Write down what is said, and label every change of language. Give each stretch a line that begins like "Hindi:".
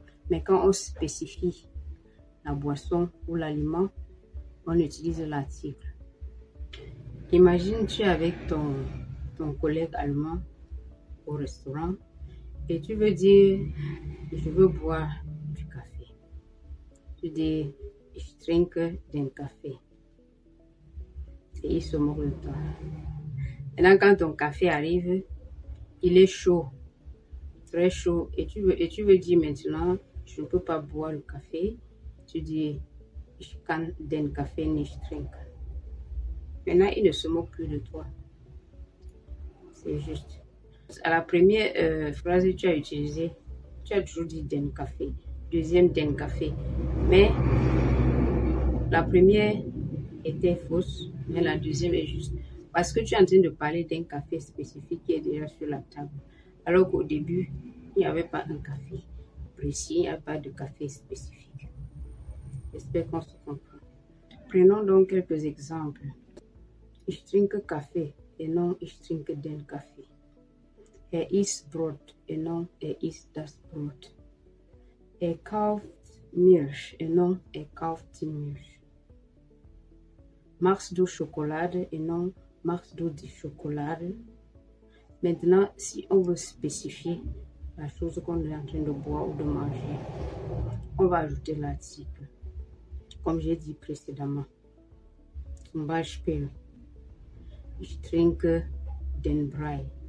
French: Mais quand on spécifie la boisson ou l'aliment, on utilise l'article. Imagine, tu es avec ton collègue allemand au restaurant et tu veux dire, je veux boire du café. Tu dis,
German: ich trinke den Kaffee.
French: Et il se moque de toi. Maintenant, quand ton café arrive, il est chaud, très chaud, et tu veux dire maintenant, je ne peux pas boire le café. Tu dis,
German: ich kann den Kaffee nicht trinken.
French: Maintenant, il ne se moque plus de toi. C'est juste. À la première phrase que tu as utilisée, tu as toujours dit
German: den Kaffee.
French: Deuxième,
German: den Kaffee.
French: Mais la première était fausse, mais la deuxième est juste. Parce que tu es en train de parler d'un café spécifique qui est déjà sur la table. Alors qu'au début, il n'y avait pas un café précis, il n'y a pas de café spécifique. J'espère qu'on se comprend. Prenons donc quelques exemples.
German: Ich trinke Kaffee
French: et non
German: ich trinke den Kaffee. Isst Brot
French: et non
German: isst das Brot. Kauft Milch
French: et non
German: kauft die Milch. Machst du Schokolade
French: et non
German: machst du die Schokolade.
French: Maintenant, si on veut spécifier la chose qu'on est en train de boire ou de manger, on va ajouter l'article. Comme j'ai dit précédemment,
German: zum Beispiel, ich trinke den Brei.